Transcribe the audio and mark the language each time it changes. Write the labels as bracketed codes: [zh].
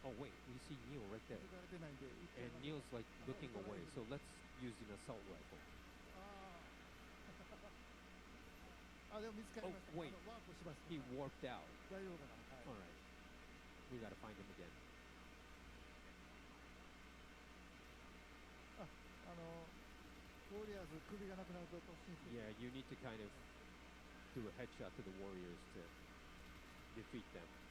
[en] Oh wait, we see Neil right [ja] 気 [en] there. [ja] づかれてないんで [en] And Neil's like looking away. So let's use an assault rifle. [ja] あでも見つかりました [en] Oh, wait. [ja] ワープしました [en] He warped out. [ja] 大丈夫かな、はい [en] Alright. We gotta find him again. [ja] ウォリアーズ首がなくなると突進する [en] Yeah, you need to kind of do a headshot to the warriors to defeat them.